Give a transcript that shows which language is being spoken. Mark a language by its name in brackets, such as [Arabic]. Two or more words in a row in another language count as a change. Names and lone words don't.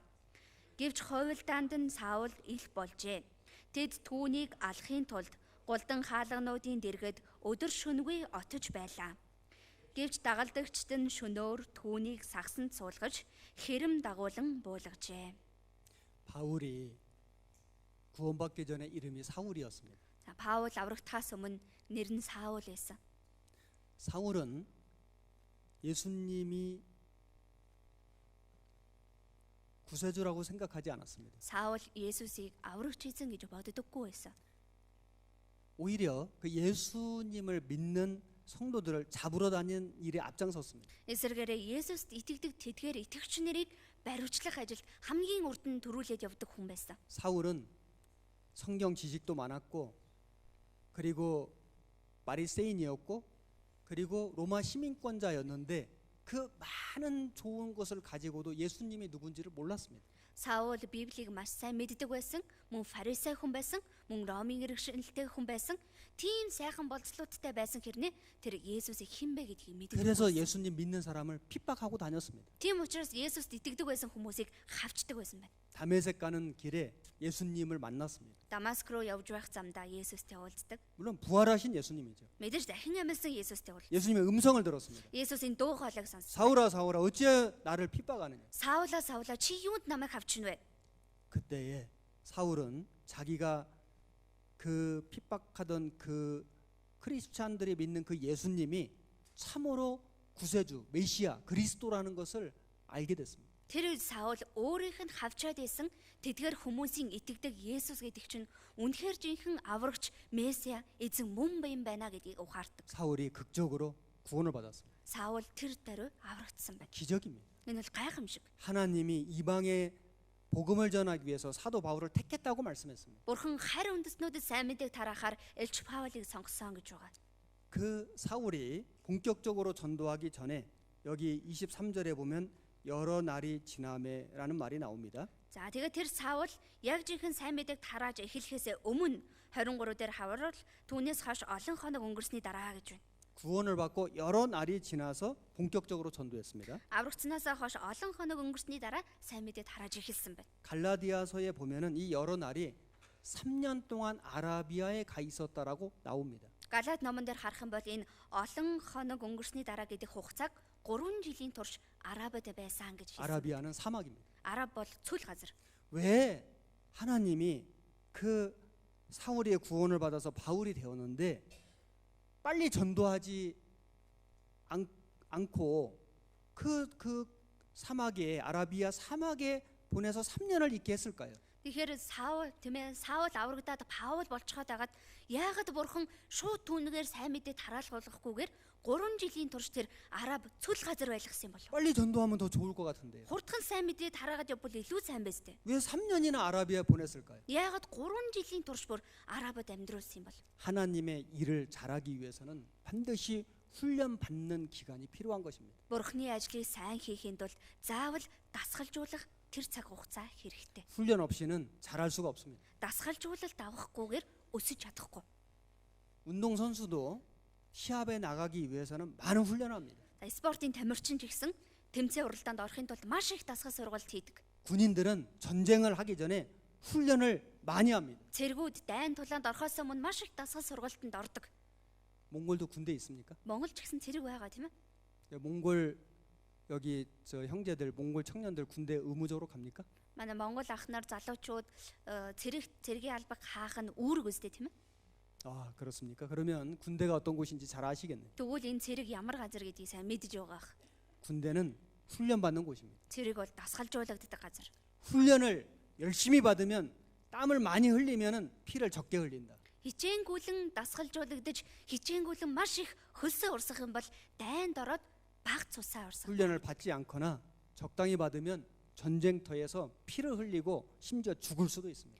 [Mongolian] Гэвч хойволдаанд нь Саул их болжээ. Тэд түүнийг алахын тулд гулдан хаалгануудын дэргэд өдөр шөнөгүй отож байлаа. Гэвч дагалдагчид нь шөнөөр түүнийг сагсанд суулгаж хэрэм дагуулan буулгажээ. [Korean] 바울이 구원받기 전에 이름이 사울이었습니다. [Mongolian] Паул аврагдахаас өмнө нэр нь Саул байсан. [Korean] 사울은 예수님이 구세주라고 생각하지 않았습니다. [Mongolian] Саул Есүсийг аврагч эзэн гэж боддоггүй байсан. [Korean] 오히려 그 예수님을 믿는 성도들을 잡으러 다니는 일에 앞장섰습니다. [Mongolian] Эсвэргээрээ Есүст итгэдэг тэдгээр итгэгч нарыг бариучлах ажилд хамгийн урд нь төрүүлээд явдаг хүн байсан. [Korean] 사울은 성경 지식도 많았고 그리고 바리새인이었고 그리고 로마 시민권자였는데 그 많은 좋은 것을 가지고도 예수님이 누군지를 몰랐습니다. [Mongolian] Саул Библийг маш сайн мэддэг байсан, мөн фарисей хүн байсан, мөн Ромын иргэншилтэй хүн байсан. Тийм сайхан болцлуудтай байсан хэрнээ тэр Есүсийг хэн бэ гэдгийг мэддэг. [Korean] 그래서 예수님 믿는 사람을 핍박하고 다녔습니다. [Mongolian] Тийм учраас Есүст итгэдэг байсан хүмүүсийг хавчдаг байсан байна. [Korean] 다메섹 가는 길에 예수님을 만났습니다. [Mongolian] Дамаск руу явж байх замдаа Есүстэй уулздаг. [Korean] 물론 부활하신 예수님이죠. [Mongolian] Мэдээж дахин амьсан Есүстэй уулздаг. [Korean] 예수님의 음성을 들었습니다. [Mongolian] Есүсийн дуу хоолойг сонссон. [Korean] 사울아 사울아 어찌하여 나를 핍박하느냐. [Mongolian] Саулаа чи юунд намайг хавчихна вэ? [Korean] 그때에 사울은 자기가 그 핍박하던 그 크리스찬들이 믿는 그 예수님이 참으로 구세주, 메시아, 그리스도라는 것을 알게 됐습니다. [Mongolian] Тэр үед Саул өөрийнх нь хавчаад исэн тэдгээр хүмүүсийн итгэдэг Есүс гэдэг чинь үнэхээр жинхэнэ аврагч Месиа эзэн мөн юм байна гэдгийг ухаардаг. [Korean] 사울이 극적으로 구원을 받았습니다. [Mongolian] Саул тэр даруй аврагдсан байна. [Korean] 기적입니다. [Mongolian] Энэ бол гайхамшиг. [Korean] 하나님이 이방에 복음을 전하기 위해서 사도 바울을 택했다고 말씀했습니다. [Mongolian] Бурхан харь үндэстнүүдэд сайн мэдээг тараахаар Элч Паулыг сонгосон гэж байгаа. [Korean] 그 사울이 본격적으로 전도하기 전에 여기 23절에 보면 여러 날이 지남에라는 말이 나옵니다. [Mongolian] За тэгээд тэр Саул яг жинхэнэ сайн мэдээг тарааж эхлэхээс өмнө 23 дээр хаврал түүнээс хойш олон хоног өнгөрсний дараа гэж байна. [Korean] 구원을 받고 여러 날이 지나서 본격적으로 전도했습니다. [Mongolian] Аврагцнаас хойш олон хоног өнгөрсний дараа сайн мэдээ тарааж эхэлсэн байна. [Korean] 갈라디아서에 보면은 이 여러 날이 3년 동안 아라비아에 가 있었다라고 나옵니다. [Mongolian] Галаад номон дээр харах юм бол энэ олон хоног өнгөрсний дараа гэдэг хугацааг 3 жилийн турш Арабид байсан гэж хэлсэн. [Korean] 아라비아는 사막입니다. [Mongolian] Араб бол цүл газар. [Korean] 왜 하나님이 그 사울의 구원을 받아서 바울이 되었는데 빨리 전도하지 않고 그 사막에 아라비아 사막에 보내서 3년을 있게 했을까요? [Mongolian] Тэгэхээр Саул Саул аврагдаад Паул болчиход байгаад яагаад бурхан шууд түүнээр сайн мэдээ тараалгуулахгүйгээр 3 жилийн турш тэр Араб цүл газар байлгасан юм болов. [Korean] 빨리 전도하면 더 좋을 것 같은데요. [Mongolian] Хурдхан сайн мэдээ тараагаад явбал илүү сайн байс тээ. [Korean] 왜 3년이나 아라비아에 보냈을까요? [Mongolian] Яагаад 3 жилийн турш бүр Арабад амьдруулсан юм бол? [Korean] 하나님의 일을 잘하기 위해서는 반드시 훈련 받는 기간이 필요한 것입니다. [Mongolian] Бурхны ажлыг сайн хийхэд бол заавал дасгалжуулах тэр цаг хугацаа хэрэгтэй. [Korean] 훈련 없이는 잘할 수가 없습니다. [Mongolian] Дасгалжуулалт авахгүйгээр өсөж чадахгүй. [Korean] 운동 선수도 시합에 나가기 위해서는 많은 훈련을 합니다. [Mongolian] Спортын тамирчин ч гэсэн тэмцээн уралдаанд орохын тулд маш их дасгал сургалт хийдэг. [Korean] 군인들은 전쟁을 하기 전에 훈련을 많이 합니다. [Mongolian] Цэргүүд дайн тулаанд орохоос өмнө маш их дасгал сургалтанд ордог. [Korean] 몽골도 군대 있습니까? [Mongolian] Монгол ч гэсэн цэрэг байгаа тийм ээ. [Korean] 몽골 여기 저 형제들 몽골 청년들 군대 의무적으로 갑니까? [Mongolian] Манай Монгол ах нар залуучууд цэргийн албаг хаах нь үүрэг үстэй тийм ээ. [Korean] 아 그렇습니까? 그러면 군대가 어떤 곳인지 잘 아시겠네요. [Mongolian] Тэгвэл энэ цэрэг ямар газар гэдгийг сайн мэдж байгаа. [Korean] 군대는 훈련받는 곳입니다. [Mongolian] Цэрэг бол дасгалжуулагддаг газар. [Korean] 훈련을 열심히 받으면 땀을 많이 흘리면은 피를 적게 흘린다. [Mongolian] Хичээнгүйлэн дасгалжуулагдаж хичээнгүйлэн маш их хөлсөө урсах юм бол дайнд ороод баг цусаа урсах. [Korean] 훈련을 받지 않거나 적당히 받으면 전쟁터에서 피를 흘리고 심지어 죽을 수도 있습니다.